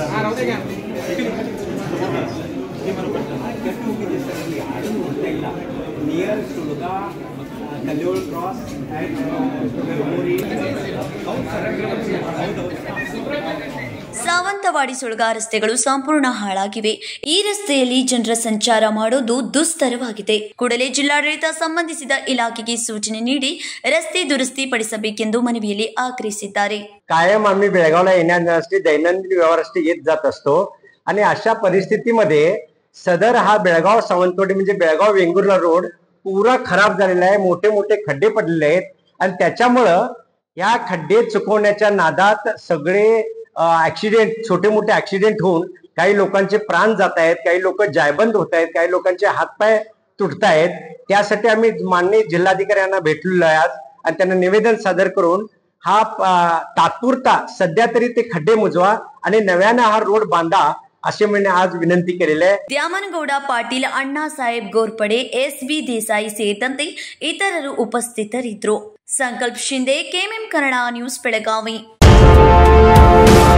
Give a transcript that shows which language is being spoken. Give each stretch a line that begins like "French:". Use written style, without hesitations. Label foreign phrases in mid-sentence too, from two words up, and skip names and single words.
Kannada: ಸಾವಂತವಾಡಿ ಸುಳ್ಗ ರಸ್ತೆಗಳು ಸಂಪೂರ್ಣ ಹಾಳಾಗಿವೆ. ಈ ರಸ್ತೆಯಲ್ಲಿ ಜನರ ಸಂಚಾರ ಮಾಡೋದು ದುಸ್ತರವಾಗಿದೆ. ಕೂಡಲೇ ಜಿಲ್ಲಾಡಳಿತ ಸಂಬಂಧಿಸಿದ ಇಲಾಖೆಗೆ ಸೂಚನೆ ನೀಡಿ ರಸ್ತೆ ದುರಸ್ತಿ ಪಡಿಸಬೇಕೆಂದು ಮನವಿಯಲ್ಲಿ ಆಗ್ರಹಿಸಿದ್ದಾರೆ.
Marathi: कायम आम्ही बेळगावला येण्यासाठी दैनंदिन व्यवहारासाठी येत जात असतो आणि अशा परिस्थितीमध्ये सदर हा बेळगाव सावंतवाडी म्हणजे बेळगाव वेंगुर्ला रोड पुरा खराब झालेला आहे. मोठे मोठे खड्डे पडलेले आहेत आणि त्याच्यामुळे या खड्डे चुकवण्याच्या नादात सगळे ऍक्सिडेंट छोटे मोठे ऍक्सिडेंट होऊन काही लोकांचे प्राण जात आहेत, काही लोक जायबंद होत आहेत, काही लोकांचे हातपाय तुटत आहेत. त्यासाठी आम्ही माननीय जिल्हाधिकाऱ्यांना भेटलेलो आहे आज आणि त्यांना निवेदन सादर करून हा तात्पुरता सध्या तरी ते खड्डे मुजवा आणि नव्याने हा रोड बांधा असे म्हणणे आज विनंती केलेली आहे.
Kannada: ದ್ಯಾಮನಗೌಡ ಪಾಟೀಲ್, ಅಣ್ಣಾ ಸಾಹೇಬ್ ಗೋರ್ಪಡೆ, ಎಸ್.ಬಿ. ದೇಸಾಯಿ ಸೇರಿದಂತೆ ಇತರರು ಉಪಸ್ಥಿತರಿದ್ದರು. ಸಂಕಲ್ಪ ಶಿಂದೆ, ಕೆಎಂಎಂ ಕನ್ನಡ ನ್ಯೂಸ್, ಬೆಳಗಾವಿ.